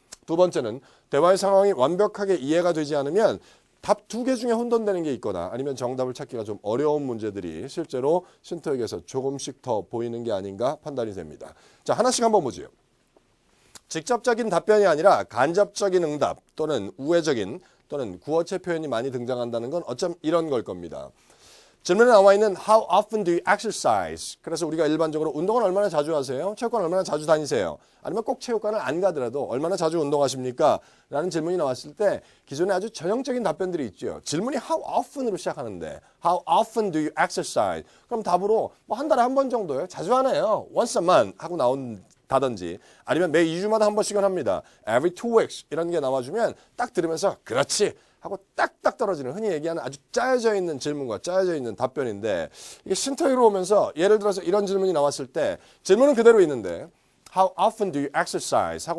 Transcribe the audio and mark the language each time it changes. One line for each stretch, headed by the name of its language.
Korean: 두 번째는 대화의 상황이 완벽하게 이해가 되지 않으면 답 2개 중에 혼돈되는 게 있거나 아니면 정답을 찾기가 좀 어려운 문제들이 실제로 신토익에서 조금씩 더 보이는 게 아닌가 판단이 됩니다. 자, 하나씩 한번 보죠. 직접적인 답변이 아니라 간접적인 응답 또는 우회적인 또는 구어체 표현이 많이 등장한다는 건 어쩜 이런 걸 겁니다.
English: 질문에 나와 있는 How often do you exercise?
Korean: 그래서 우리가 일반적으로 운동을 얼마나 자주 하세요? 체육관 얼마나 자주 다니세요? 아니면 꼭 체육관을 안 가더라도 얼마나 자주 운동하십니까? 라는 질문이 나왔을 때 기존에 아주 전형적인 답변들이 있죠. 질문이 How often으로 시작하는데
English: How often do you exercise?
Korean: 그럼 답으로 뭐 한 달에 한 번 정도요. 자주 하네요.
English: Once a month
Korean: 하고 다든지 아니면 매 2주마다 한 번씩은 합니다.
English: Every 2 weeks
Korean: 이런 게 나와주면 딱 들으면서 그렇지 하고 딱딱 떨어지는 흔히 얘기하는 아주 짜여져 있는 질문과 짜여져 있는 답변인데 이게 신토익으로 오면서 예를 들어서 이런 질문이 나왔을 때 질문은 그대로 있는데
English: How often do you exercise?